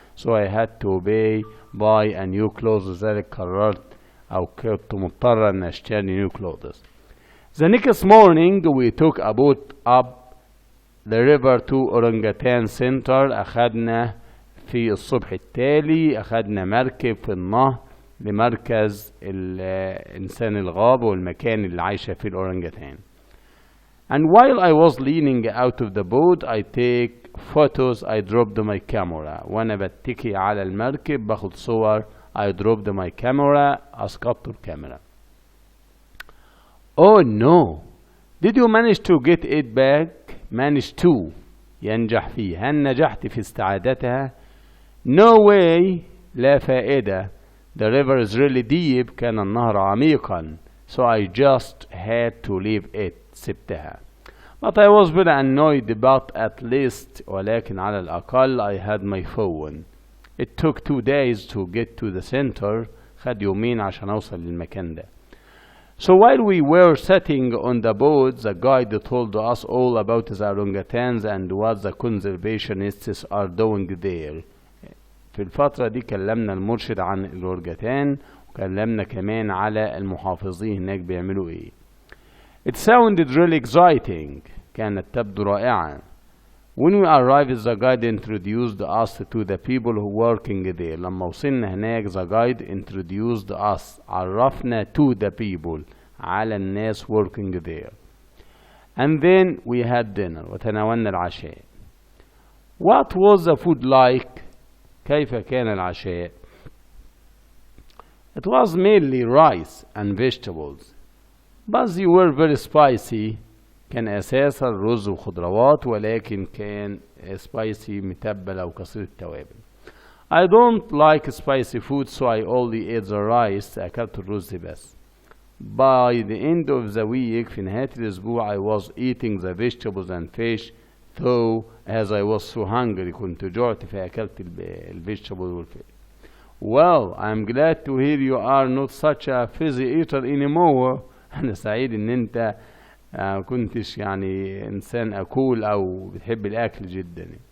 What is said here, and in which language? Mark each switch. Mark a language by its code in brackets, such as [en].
[en] So I had to buy a new clothes. [ar] ذلك قررت أو كنت مضطر أن أشتري [en] new clothes. The next morning we took a boat up the river to Orangutan Center. [ar] أخذنا في الصبح التالي مركب في النهر لمركز الإنسان الغابة والمكان اللي عايشة فيه الأورانجاتان. [en] And while I was leaning out of the boat I take photos. I dropped my camera. [ar] وأنا بتكي على المركب باخد صور. [en] I dropped my camera. [ar] أسقطت الكاميرا. [en] Oh no! Did you manage to get it back? Manage to [ar] ينجح فيه. هل نجحت في استعادتها؟ [en] No way. [ar] لا فائدة. [en] The river is really deep. [ar] كان النهر عميقا. [en] So I just had to leave it. [ar] سبتها. [en] But I was very annoyed, but at least [ar] ولكن على الأقل [en] I had my phone. It took 2 days to get to the center. [ar] خد يومين عشان أوصل للمكان ده. [en] So while we were sitting on the boat, the guide told us all about the orangutans and what the conservationists are doing there. [ar] في الفترة دي كلمنا المرشد عن الأورانجوتان وكلمنا كمان على المحافظين هناك بيعملوا ايه. [en] It sounded really exciting. [ar] كانت تبدو رائعة. [en] When we arrived, the guide introduced us to the people who working there. [ar] لما وصلنا هناك [en] the guide introduced us. [ar] عرفنا [en] to the people [ar] على الناس [en] working there. And then we had dinner. [ar] وتناولنا العشاء. [en] What was the food like? [ar] كيف كان العشاء؟ [en] It was mainly rice and vegetables. But they were very spicy. [ar] كان أساسا رز وخضروات ولكن كان spicy متبل أو كثير التوابل. [en] I don't like spicy food so I only ate the rice. [ar] أكلت الرز بس. [en] By the end of the week [ar] في نهاية الأسبوع [en] I was eating the vegetables and fish though as I was so hungry [ar] كنت جعت فأكلت الفيجيتابل والفيش. [en] Well, I'm glad to hear you are not such a fizzy eater anymore. [ar] أنا سعيد إن أنت كنتش يعني إنسان أكول أو بتحب الأكل جدا.